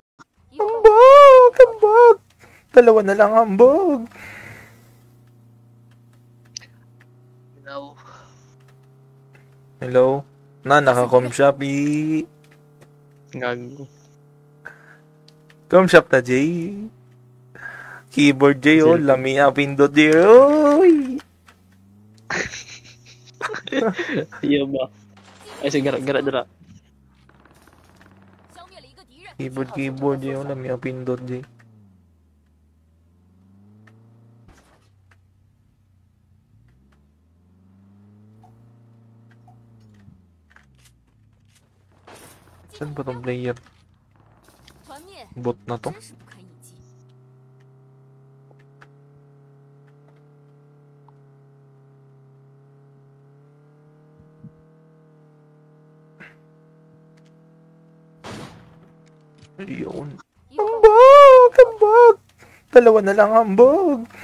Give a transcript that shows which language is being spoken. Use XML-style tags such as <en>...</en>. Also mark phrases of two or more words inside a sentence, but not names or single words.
<zh>有</zh> <tl>Hambog! Hambog! Dalawa na lang hambog. Hello. Hello? Na, naka-com shop eh. Gago.</tl> <hil>Com shop ta, Jay. Keyboard, Jay, oh. Lami pindot, Jay. Oy! Iya ba?</hil> <tl>Ay, sige,</tl> <hil>gara dira.</hil> <zh>消灭了一个敌人，</zh> <tl>Keyboard, Jay, oh.</tl> <hil>Lami pindot,</hil> <tl>Jay. Saan ba tong player?</tl> <zh>团灭</zh> <tl>Bot na to?</tl> <zh>真是不堪一击。</zh> <tl>Yun. Ayun.</tl> <zh>有</zh> <tl>Hambog! Hambog! Dalawa na lang hambog.</tl>